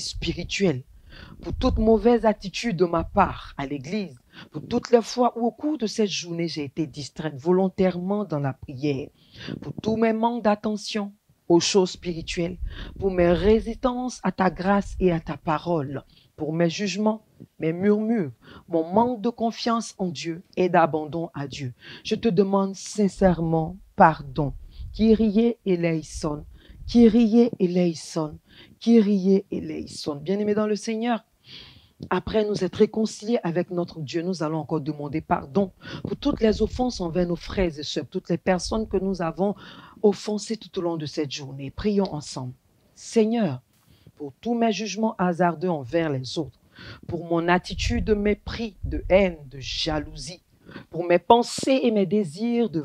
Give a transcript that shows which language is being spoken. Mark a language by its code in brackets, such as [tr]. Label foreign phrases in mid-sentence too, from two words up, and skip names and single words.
[fr] spirituelle, pour toute mauvaise attitude de ma part à l'église, pour toutes les fois où au cours de cette journée, j'ai été distraite volontairement dans la prière, pour tous mes manques d'attention aux choses spirituelles, pour mes résistances à ta grâce et à ta parole, pour mes jugements, mes murmures, mon manque de confiance en Dieu et d'abandon à Dieu. Je te demande sincèrement pardon. [el] Kyrie eleison, Kyrie eleison, Kyrie eleison. [fr] Bien-aimés dans le Seigneur, après nous être réconciliés avec notre Dieu, nous allons encore demander pardon pour toutes les offenses envers nos frères et sœurs, toutes les personnes que nous avons offensées tout au long de cette journée. Prions ensemble. Seigneur, pour tous mes jugements hasardeux envers les autres, pour mon attitude de mépris, de haine, de jalousie, pour mes pensées et mes désirs de